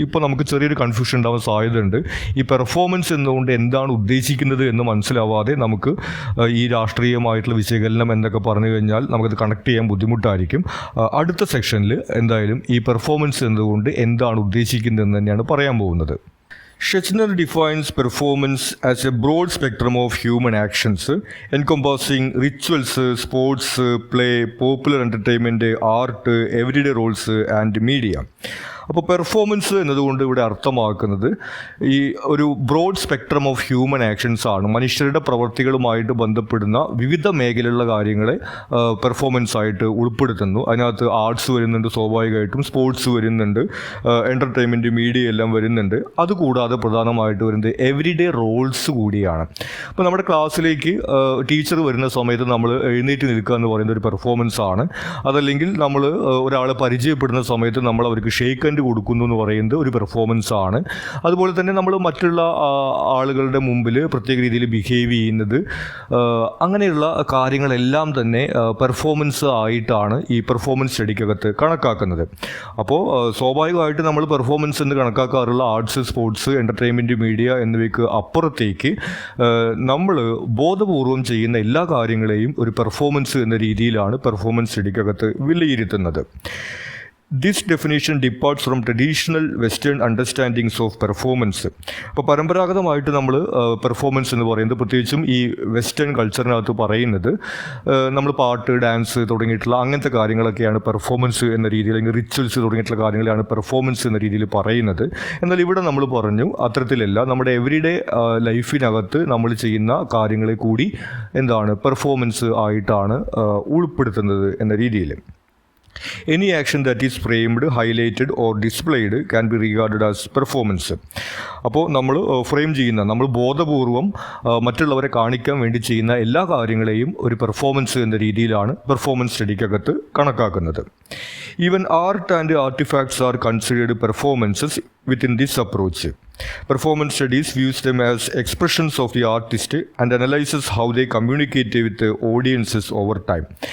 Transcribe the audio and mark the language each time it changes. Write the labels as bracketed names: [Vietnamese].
[Malayalam] ഇപ്പോൾ നമുക്ക് ചെറിയൊരു കൺഫ്യൂഷൻ ഉണ്ടാവാൻ സാധ്യതയുണ്ട്. ഈ പെർഫോമൻസ് എന്നുകൊണ്ട് എന്താണ് ഉദ്ദേശിക്കുന്നത് എന്ന് മനസ്സിലാവാതെ നമുക്ക് ഈ രാഷ്ട്രീയമായിട്ടുള്ള വിശകലനം എന്നൊക്കെ പറഞ്ഞു കഴിഞ്ഞാൽ നമുക്കത് കണക്ട് ചെയ്യാൻ ബുദ്ധിമുട്ടായിരിക്കും. അടുത്ത സെക്ഷനിൽ എന്തായാലും ഈ പെർഫോമൻസ് എന്നതുകൊണ്ട് എന്താണ് ഉദ്ദേശിക്കുന്നതെന്ന് തന്നെയാണ് പറയാൻ പോകുന്നത്. [English] Schechner defines performance as a broad spectrum of human actions encompassing rituals, sports, play, popular entertainment, art, everyday roles and media. [Malayalam] അപ്പോൾ പെർഫോമൻസ് എന്നതുകൊണ്ട് ഇവിടെ അർത്ഥമാക്കുന്നത് ഈ ഒരു [English] broad spectrum of human actions [Malayalam] ആണ്. മനുഷ്യരുടെ പ്രവർത്തികളുമായിട്ട് ബന്ധപ്പെടുന്ന വിവിധ മേഖലയിലുള്ള കാര്യങ്ങളെ പെർഫോമൻസ് ആയിട്ട് ഉൾപ്പെടുത്തുന്നു. അതിനകത്ത് ആർട്സ് വരുന്നുണ്ട്, സ്വാഭാവികമായിട്ടും സ്പോർട്സ് വരുന്നുണ്ട്, എൻ്റർടൈൻമെൻറ്റ്, മീഡിയ എല്ലാം വരുന്നുണ്ട്. അതുകൂടാതെ പ്രധാനമായിട്ട് വരുന്നത് എവരിഡേ റോൾസ് കൂടിയാണ്. അപ്പോൾ നമ്മുടെ ക്ലാസ്സിലേക്ക് ടീച്ചർ വരുന്ന സമയത്ത് നമ്മൾ എഴുന്നേറ്റ് നിൽക്കുക എന്ന് പറയുന്ന ഒരു പെർഫോമൻസ് ആണ്. അതല്ലെങ്കിൽ നമ്മൾ ഒരാളെ പരിചയപ്പെടുന്ന സമയത്ത് നമ്മൾ അവർക്ക് ഷേക്ക് കൊടുക്കുന്നു എന്ന് പറയുന്നത് ഒരു പെർഫോമൻസ് ആണ്. അതുപോലെ തന്നെ നമ്മൾ മറ്റുള്ള ആളുകളുടെ മുമ്പിൽ പ്രത്യേക രീതിയിൽ ബിഹേവ് ചെയ്യുന്നത്, അങ്ങനെയുള്ള കാര്യങ്ങളെല്ലാം തന്നെ പെർഫോമൻസ് ആയിട്ടാണ് ഈ പെർഫോമൻസ് സ്റ്റഡിക്കകത്ത് കണക്കാക്കുന്നത്. അപ്പോൾ സ്വാഭാവികമായിട്ട് നമ്മൾ പെർഫോമൻസ് എന്ന് കണക്കാക്കാറുള്ള ആർട്സ്, സ്പോർട്സ്, എൻ്റർടൈൻമെൻറ്റ്, മീഡിയ എന്നിവയ്ക്ക് അപ്പുറത്തേക്ക് നമ്മൾ ബോധപൂർവം ചെയ്യുന്ന എല്ലാ കാര്യങ്ങളെയും ഒരു പെർഫോമൻസ് എന്ന രീതിയിലാണ് പെർഫോമൻസ് സ്റ്റഡിക്കകത്ത് വിലയിരുത്തുന്നത്. [English] This definition departs from traditional Western understandings of performance. [Malayalam] അപ്പോൾ പരമ്പരാഗതമായിട്ട് നമ്മൾ പെർഫോമൻസ് എന്ന് പറയുന്നത്, പ്രത്യേകിച്ചും ഈ വെസ്റ്റേൺ കൾച്ചറിനകത്ത് പറയുന്നത്, നമ്മൾ പാട്ട്, ഡാൻസ് തുടങ്ങിയിട്ടുള്ള അങ്ങനത്തെ കാര്യങ്ങളൊക്കെയാണ് പെർഫോമൻസ് എന്ന രീതിയിൽ, അല്ലെങ്കിൽ റിച്വൽസ് തുടങ്ങിയിട്ടുള്ള കാര്യങ്ങളാണ് പെർഫോമൻസ് എന്ന രീതിയിൽ പറയുന്നത്. എന്നാൽ ഇവിടെ നമ്മൾ പറഞ്ഞു അത്തരത്തിലല്ല, നമ്മുടെ എവരിഡേ ലൈഫിനകത്ത് നമ്മൾ ചെയ്യുന്ന കാര്യങ്ങളെ കൂടി എന്താണ് പെർഫോമൻസ് ആയിട്ടാണ് ഉൾപ്പെടുത്തുന്നത് എന്ന രീതിയിൽ. [English] Any action that is framed, highlighted or displayed can be regarded as performance. [Malayalam] അപ്പോൾ നമ്മൾ ഫ്രെയിം ചെയ്യുന്ന, നമ്മൾ ബോധപൂർവം മറ്റുള്ളവരെ കാണിക്കാൻ വേണ്ടി ചെയ്യുന്ന എല്ലാ കാര്യങ്ങളെയും ഒരു പെർഫോമൻസ് എന്ന രീതിയിലാണ് പെർഫോമൻസ് സ്റ്റഡിക്കകത്ത് കണക്കാക്കുന്നത്. [English] Even art and artifacts are considered performances within this approach. Performance studies views them as expressions of the artist and analyzes how they communicate with the audiences over time.